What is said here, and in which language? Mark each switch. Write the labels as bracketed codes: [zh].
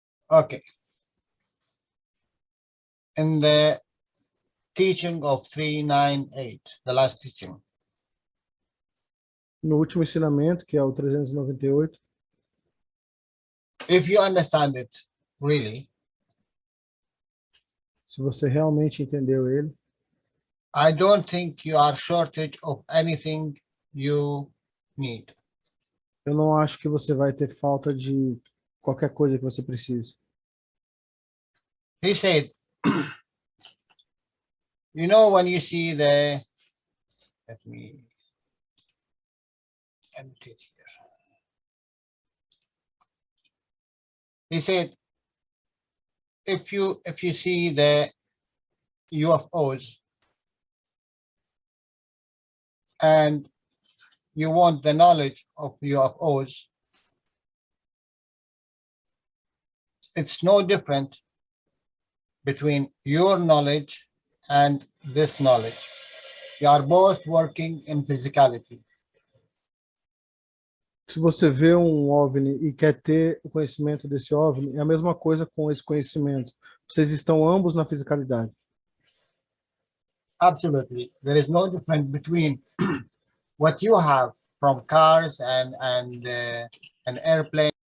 [en] Okay. In the teaching of 398, the last teaching, [pt] No último ensinamento, que é o 398, [en] if you understand it really, [pt] Se você realmente entendeu ele, [en] I don't think you are shortage of anything you need. [pt] eu não acho que você vai ter falta de qualquer coisa que você precise. [en] He said, you know, when you see the, let me empty it here. He said, if you see the UFOs and you want the knowledge of UFOs, it's no different between your knowledge and this knowledge. You are both working in physicality. [pt] Se você vê um OVNI e quer ter o conhecimento desse OVNI, é a mesma coisa com esse conhecimento. Vocês estão ambos na fisicalidade. [en] Absolutely. There is no difference between what you have from cars and an airplane.